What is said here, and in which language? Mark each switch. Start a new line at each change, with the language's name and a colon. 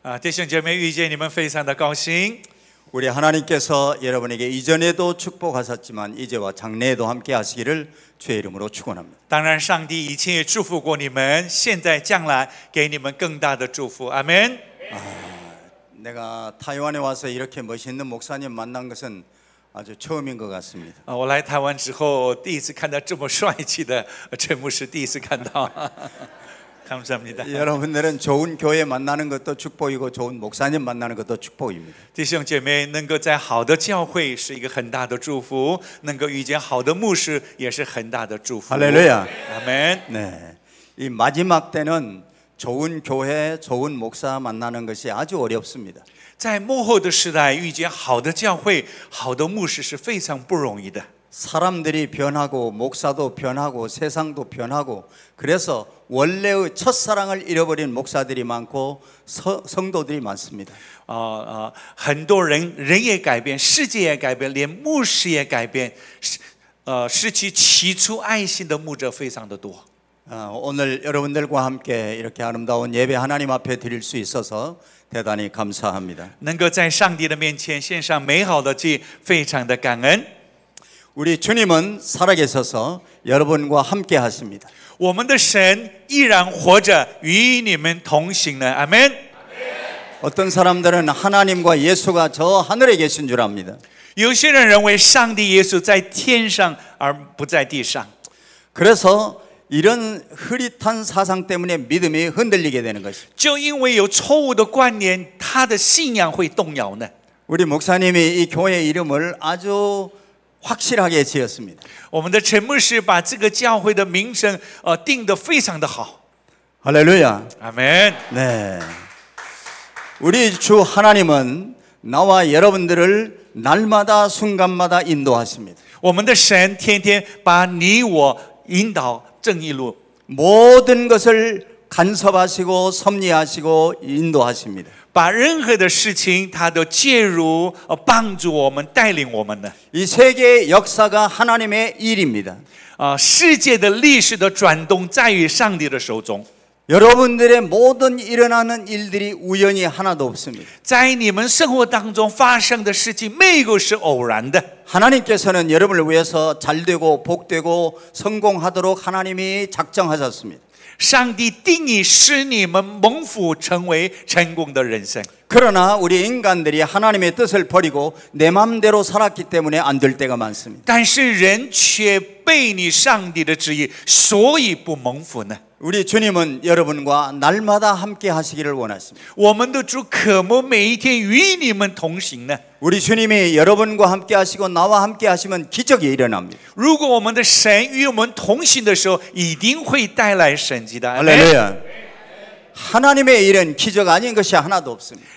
Chinese: 弟兄姐妹遇见你们非常的高兴。
Korean: 우리 하나님께서 여러분에게 이전에도 축복하셨지만 이제와 장래에도 함께 하시기를 주의 이름으로 축원합니다.
Chinese: 当然上帝以前也祝福过你们，现在将来给你们更大的祝福。阿们。
Korean: 내가 타이완에 와서 이렇게 멋있는 목사님 만난 것은 아주 처음인 것 같습니다.
Chinese: 我来台湾之后，第一次看到这么帅气的陈牧师，第一次看到。
Korean: 감사합니다. 여러분들은 좋은 교회 만나는 것도 축복이고 좋은 목사님 만나는 것도 축복입니다.
Chinese: 弟兄姐妹能够在好的教会是一个很大的祝福，能够遇见好的牧师也是很大的祝福。
Korean: 할렐루야. 아멘. 네, 이 마지막 때는 좋은 교회, 좋은 목사 만나는 것이 아주 어렵습니다.
Chinese: 在末后的时代，遇见好的教会、好的牧师是非常不容易的。
Korean: 사람들이 변하고 목사도 변하고 세상도 변하고 그래서 원래의 첫사랑을 잃어버린 목사들이 많고 성도들이 많습니다.
Chinese: 很多人也改变，世界也改变，连牧师也改变，失去起初爱心的牧者非常的多。
Korean: 오늘 여러분들과 함께 이렇게 아름다운 예배 하나님 앞에 드릴 수 있어서 대단히 감사합니다.
Chinese: 能够在上帝的面前献上美好的祭，非常的感恩。
Korean: 우리 주님은 살아계셔서 여러분과 함께 하십니다.
Chinese: 我们的神依然活着，与你们同行呢。阿门。
Korean: 어떤 사람들은 하나님과 예수가 저 하늘에 계신 줄 압니다.
Chinese: 有些人认为上帝耶稣在天上，而不在地上。
Korean: 그래서 이런 흐릿한 사상 때문에 믿음이 흔들리게 되는 것입니다.
Chinese: 就因为有错误的观念，他的信仰会动摇呢。
Korean: 우리 목사님이 이 교회 이름을 아주 확실하게 지었습니다.
Chinese: 我们的陈牧师把这个教会的名声定得非常的好。
Korean: 할렐루야. 아멘. 네. 우리 주 하나님은 나와 여러분들을 날마다 순간마다 인도하십니다.
Chinese: 我们的神天天把你我引导正义路，
Korean: 모든 것을 간섭하시고 섭리하시고 인도하십니다.
Chinese: 把任何的事情他都介入，帮助我们，带领我们的。
Korean: 이 세계의 역사가 하나님의 일입니다.
Chinese: 世界的历史的转动在于上帝的手中。
Korean: 여러분들의 모든 일어나는 일들이 우연이 하나도 없습니다.
Chinese: 在你们生活当中发生的事情，没有是偶然的。
Korean: 하나님께서는 여러분을 위해서 잘되고 복되고 성공하도록 하나님이 작정하셨습니다.
Chinese: 上帝定义使你们蒙福，成为成功的人生。
Korean: 그러나 우리 인간들이 하나님의 뜻을 버리고 내 마음대로 살았기 때문에 안 될 때가 많습니다.
Chinese: 但是人却背逆上帝的旨意，所以不蒙福呢。
Korean: 우리 주님은 여러분과 날마다 함께 하시기를 원하십니다.
Chinese: 我们的主渴慕每一天与你们同行呢。
Korean: 우리 주님이 여러분과 함께 하시고 나와 함께 하시면 기적이 일어납니다.
Chinese: 如果我们的神与我们同行的时候，一定会带来神迹的。
Korean: 할렐루야. 하나님의 일은 기적 아닌 것이 하나도 없습니다.